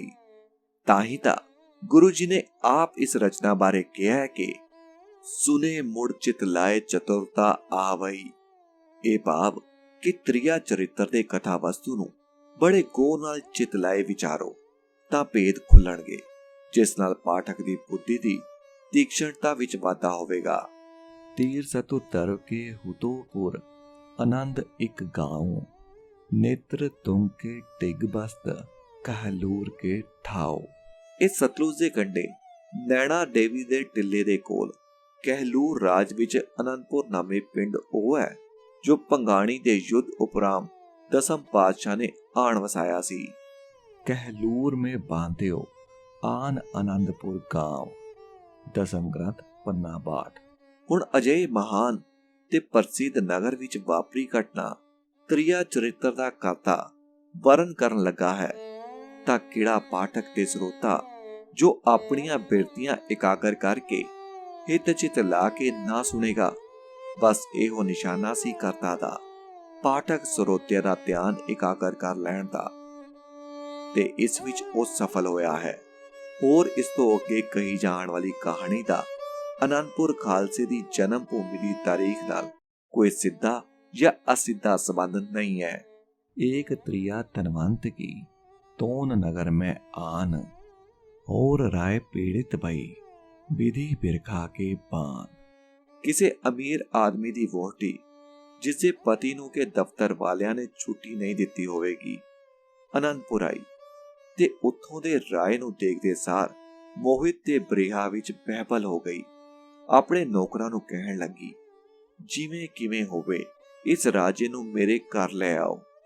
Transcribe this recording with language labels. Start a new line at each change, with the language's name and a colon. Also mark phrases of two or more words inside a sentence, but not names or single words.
Punjabi: ਤਾਂ ਹੀ ਤਾਂ ਗੁਰੂ ਜੀ ਨੇ ਆਪ ਇਸ ਰਚਨਾ ਬਾਰੇ ਕਿਹਾ ਕਿ
Braj: ਸੁਨੇ ਮੁੜ ਚਿਤ ਲਾਏ ਚਤੁਰਤਾ ਆਵਈ।
Punjabi: ਇਹ ਭਾਵ ਕਿ ਤ੍ਰਿਆ ਚਰਿੱਤਰ ਦੇ ਕਥਾ ਵਸਤੂ ਨੂੰ ਬੜੇ ਗੌਰ ਨਾਲ ਚਿਤ ਲਾਏ ਵਿਚਾਰੋ ਤਾਂ ਭੇਦ ਖੁੱਲਣਗੇ, ਜਿਸ ਨਾਲ ਪਾਠਕ ਦੀ ਬੁੱਧੀ ਦੀ ਤੀਕਸ਼ਣਤਾ ਵਿੱਚ ਵਾਧਾ ਹੋਵੇਗਾ।
Braj: तीर सतुतर के हुतोपुर आनंद एक गाँव, नेत्र तुम के टिग बस्त कहलूर के ठाओ।
Punjabi: ਇਹ ਸਤਲੁਜ ਦੇ ਕੰਢੇ ਨੈਣਾ ਦੇਵੀ ਦੇ ਟਿੱਲੇ ਦੇ ਕੋਲ ਕਹਿਲੂਰ ਰਾਜ ਵਿੱਚ ਅਨੰਦਪੁਰ ਨਾਮੇ ਪਿੰਡ ਉਹ ਹੈ ਜੋ ਭੰਗਾਣੀ ਦੇ ਯੁੱਧ ਉਪਰਾਮ ਦਸਮ ਪਾਤਸ਼ਾਹ ਨੇ ਆਣ ਵਸਾਇਆ ਸੀ।
Braj: कहलूर में बांध्यो आन आनंदपुर गाँव।
Punjabi: ਦਸਮ ਗ੍ਰੰਥ ਪੰਨਾ 62। ਹੁਣ ਅਜਿਹੇ ਮਹਾਨ ਤੇ ਪ੍ਰਸਿੱਧ ਨਗਰ ਵਿੱਚ ਵਾਪਰੀ ਘਟਨਾ ਤ੍ਰਿਆ ਚਰਿੱਤਰ ਦਾ ਕਰਤਾ ਵਰਣ ਕਰਨ ਲੱਗਾ ਹੈ ਤਾਂ ਕਿਹੜਾ ਪਾਠਕ ਤੇ ਸਰੋਤਾ ਜੋ ਆਪਣੀਆਂ ਬਿਰਤੀਆਂ ਇਕਾਗਰ ਕਰਕੇ ਹਿੱਤ ਚਿਤ ਲਾ ਕੇ ਨਾ ਸੁਣੇਗਾ। ਬਸ ਇਹੋ ਨਿਸ਼ਾਨਾ ਸੀ ਕਰਤਾ ਦਾ, ਪਾਠਕ ਸਰੋਤਿਆਂ ਦਾ ਧਿਆਨ ਇਕਾਗਰ ਕਰ ਲੈਣ ਦਾ, ਤੇ ਇਸ ਵਿੱਚ ਉਹ ਸਫਲ ਹੋਇਆ ਹੈ। ਹੋਰ ਇਸ ਤੋਂ ਅੱਗੇ ਕਹੀ ਜਾਣ ਵਾਲੀ ਕਹਾਣੀ ਦਾ ਅਨੰਦਪੁਰ ਖਾਲਸੇ ਦੀ ਜਨਮ ਭੂਮੀ ਦੀ ਤਾਰੀਖ ਨਾਲ ਕੋਈ ਸਿੱਧਾ ਜਾਂ ਅਸਿੱਧਾ ਸੰਬੰਧ ਨਹੀਂ ਹੈ।
Braj: एक त्रिया तनवंत की तोन नगर में आन और राय पीड़ित भई विधि बिरखा के पान।
Punjabi: ਕਿਸੇ ਅਮੀਰ ਆਦਮੀ ਦੀ ਵਹੁਟੀ ਜਿਸਦੇ ਪਤੀ ਨੂੰ ਕੇ ਦਫ਼ਤਰ ਵਾਲਿਆਂ ਨੇ ਛੁੱਟੀ ਨਹੀਂ ਦਿੱਤੀ ਹੋਵੇਗੀ, ਅਨੰਦਪੁਰ ਆਈ ਤੇ ਉੱਥੋਂ ਦੇ ਰਾਏ ਨੂੰ ਦੇਖਦੇ ਸਾਰ ਮੋਹਿਤ ਤੇ ਬ੍ਰਿਹਾ ਵਿੱਚ ਬਹਿਬਲ ਹੋ ਗਈ। ਆਪਣੇ ਨੌਕਰਾਂ ਨੂੰ ਕਹਿਣ ਲੱਗੀ, ਜਿਵੇਂ ਕਿਵੇਂ ਹੋਵੇ ਇਸ ਰਾਜੇ ਨੂੰ ਮੇਰੇ ਘਰ ਲੈ ਆਓ।